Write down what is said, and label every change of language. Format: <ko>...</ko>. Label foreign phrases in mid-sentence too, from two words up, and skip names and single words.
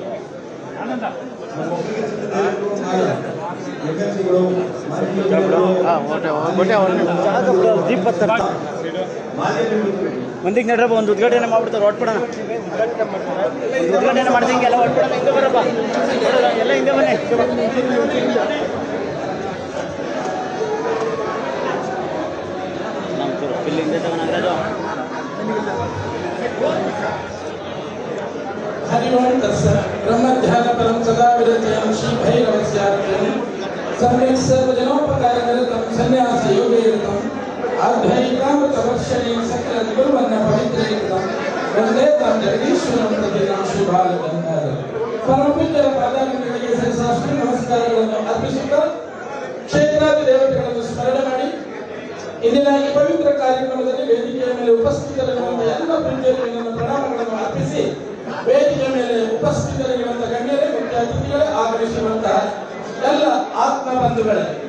<kn>ಮಂದಿಗೆ ನಡ್ರಪ್ಪ, ಒಂದು ಉದ್ಘಾಟನೆ ಮಾಡ್ಬಿಡ್ತಾರೆ, ಹೊಟ್ಬಿಡೋಣ. ಉದ್ಘಾಟನೆ ಮಾಡ್ದಂಗೆ ಎಲ್ಲ ಹೊಟ್ಬಿಡೋಣ. ಹಿಂದೆ ಬರಪ್ಪ, ಎಲ್ಲ ಹಿಂದೆ ಬನ್ನಿ. ಹಿಂದೆ ತಗೊಂಡು</kn> <sa>हरिओं तत्सत् ब्रह्मध्यानपरं सदा विरचयं श्रीभैरवस्यार्घ्यं सम्यक् सर्वजनोपकारनिरतं सन्न्यासयोगेरतं आध्यात्मिकामृतवर्षणे सकलगुरुवर्ण पवित्रीकृतं वन्दे तं जगदीश्वरं प्रतिदिनं श्रीबालगंगाधर</sa> <kn>ಪರಮಪೂಜ್ಯರ ಪಾದಾರವಿಂದಗಳಿಗೆ ಸಹಸ್ರಾಷ್ಟ್ರ ನಮಸ್ಕಾರಗಳನ್ನು ಅರ್ಪಿಸುತ್ತಾ ಕ್ಷೇತ್ರಾದಿ ದೇವತೆಗಳನ್ನು ಸ್ಮರಣೆ ಮಾಡಿ ಇಂದಿನ ಈ ಪವಿತ್ರ ಕಾರ್ಯಕ್ರಮದಲ್ಲಿ ವೇದಿಕೆಯ ಮೇಲೆ ಉಪಸ್ಥಿತರಿರುವಂತಹ ಎಲ್ಲ ಪ್ರೀತಿಯನ್ನು ಪ್ರಣಾಮಗಳನ್ನು ಅರ್ಪಿಸಿ ವೇದಿಕೆ ಮೇಲೆ ಉಪಸ್ಥಿತರಿರುವಂತಹ ಗಣ್ಯರೇ, ಮುಖ್ಯ ಅತಿಥಿಗಳೇ, ಆಗಮಿಸಿರುವಂತಹ ಎಲ್ಲ ಆತ್ಮ ಬಂಧುಗಳೇ,</kn>